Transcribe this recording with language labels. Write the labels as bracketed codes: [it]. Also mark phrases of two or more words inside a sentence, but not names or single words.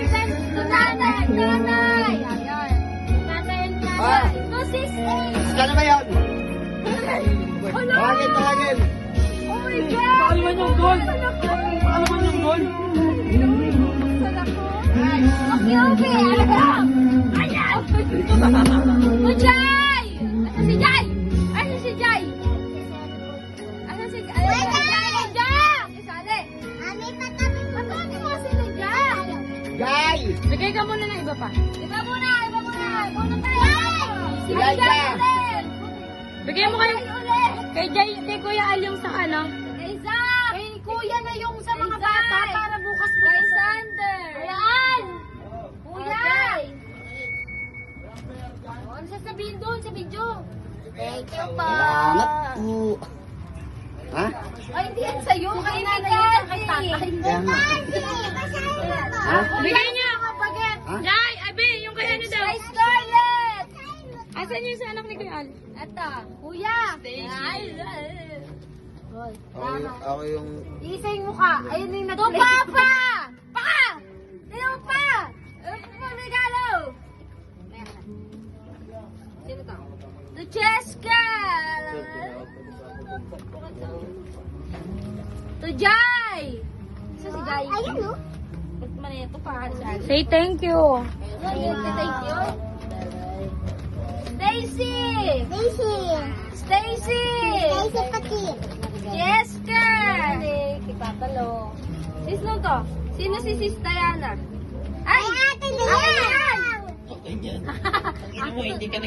[tl] Tatay! Tatay! Ayan. Tatay and Ah. tatay. No, sis! Ano ba yun? Hello! Tawagin, tawagin. [en] Oh my God! [tl] Paalaman yung gold. Paalaman yung gold. [en] Okay, okay. [tl] Ayan! Oh, Jai! [ceb] Asa si Jai? Asa si Jai? Asa si Jai? Jai! Jai! Isali! [tl] Ami, patapin mo sila, Jai! Guy! Bigay ka muna ng iba pa. Iba muna! Iba muna! Muna tayo! Si Jai, Jai Jai! ulit! Bigyan mo kayo ulit! kay Kuya Al yung sa ano. Kay Zach! Kay Kuya na yung sa mga bata para bukas mo. Kay Sander! Ayan! Kuya! Ano sasabihin doon sa video? [en] Thank you [tl] po! Salamat po. Ha? Ay, hindi yan sa'yo. Kay nanay yan. Kay tatay. Kaya nga. Ha? Bigay niyo! Ha? Jai! Abi! Yung kay ano daw? Kay Scarlett! Asan yung sa anak ni Kuya Al? Ito. Kuya! Ay, Ako yung... Iisa yung mukha. Ayun yung nag-play. Ito, Papa! Paka! Ito pa! Ano pa regalo? Sino to? To Cheska! To Jai! Isa si Jai. Ayan, no? Ba't man ito pa? [en] Say thank you. Thank you. [tl] Stacy! Stacy! Stacy! Stacy pati. Jessica! Kipatalo. Sino to? Sino si Sis Diana? Ay! Ate Diana! Hindi ka